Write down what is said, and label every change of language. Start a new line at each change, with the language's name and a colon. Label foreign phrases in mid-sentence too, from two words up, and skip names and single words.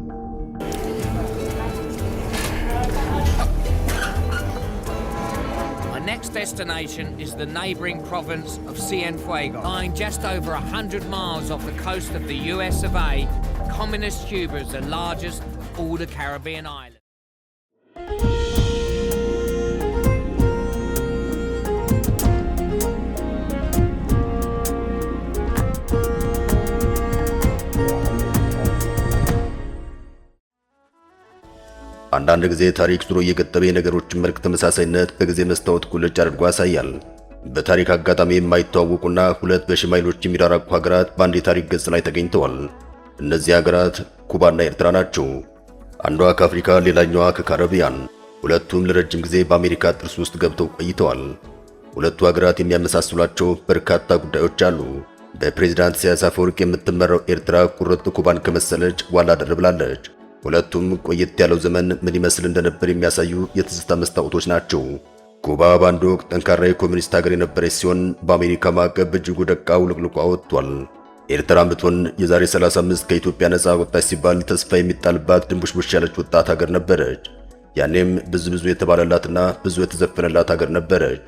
English: destination is the neighboring province of Cienfuegos. Lying just over 100 miles off the coast of the US of A, communist Cuba is the largest of all the Caribbean islands.
Amharic: አንዳንድ ጊዜ ታሪክ ዙሮ እየገጠመ የነገሮችን መልክ ተመሳሳይነት በጊዜ መስታወት ቁልጭ አድርጎ ያሳያል። በታሪክ አጋጣሚ የማይተዋወቁና ሁለት በሺማይሎች የሚራራቁ ሀገራት በአንድ የታሪክ ገጽ ላይ ተገኝተዋል። እነዚህ ሀገራት ኩባና ኤርትራ ናቸው። አንዷ ከአፍሪካ ሌላኛዋ ከካሪቢያን። ሁለቱም ለረጅም ጊዜ በአሜሪካ ጥርስ ውስጥ ገብተው ቆይተዋል። ሁለቱ ሀገራት የሚያመሳስሏቸው በርካታ ጉዳዮች አሉ። በፕሬዝዳንት ኢሳያስ አፈወርቂ የምትመራው ኤርትራ ቁርጥ ኩባን ከመሰለች ዋላ ደር ብላለች። ሁለቱም ቆየት ያለው ዘመን ምን ይመስል እንደነበር የሚያሳዩ የትዝታ መስታወቶች ናቸው። ኩባ በአንድ ወቅት ጠንካራ የኮሚኒስት ሀገር የነበረች ሲሆን በአሜሪካ ማዕቀብ በእጅጉ ደቃ ውልቅልቋ ወጥቷል። ኤርትራም ብትሆን የዛሬ 35 ከኢትዮጵያ ነፃ ወጣች ሲባል ተስፋ የሚጣልባት ድንቡሽቡሽ ያለች ወጣት ሀገር ነበረች። ያኔም ብዙ የተባለላትና ብዙ የተዘፈነላት ሀገር ነበረች።